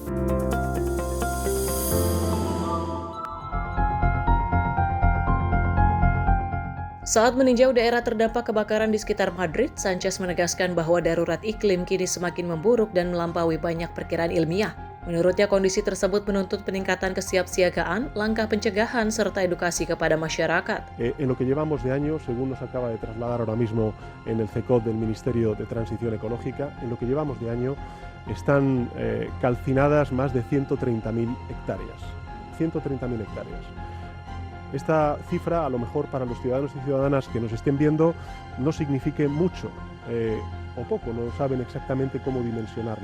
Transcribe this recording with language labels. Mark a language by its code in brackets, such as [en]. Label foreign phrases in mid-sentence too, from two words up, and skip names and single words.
[id] Saat meninjau daerah terdampak kebakaran di sekitar Madrid, Sanchez menegaskan bahwa darurat iklim kini semakin memburuk dan melampaui banyak perkiraan ilmiah. Menurutnya, kondisi tersebut menuntut peningkatan kesiapsiagaan, langkah pencegahan, serta edukasi kepada masyarakat. [es] En lo que llevamos de año, según nos acaba de trasladar ahora mismo en el CECOT del Ministerio de Transición Ecológica, en lo que llevamos de año están calcinadas más de 130.000 hectáreas. 130.000 hectáreas. Esta cifra, a lo mejor para los ciudadanos y ciudadanas que nos estén viendo, no signifique mucho o poco, no saben exactamente cómo dimensionarlo.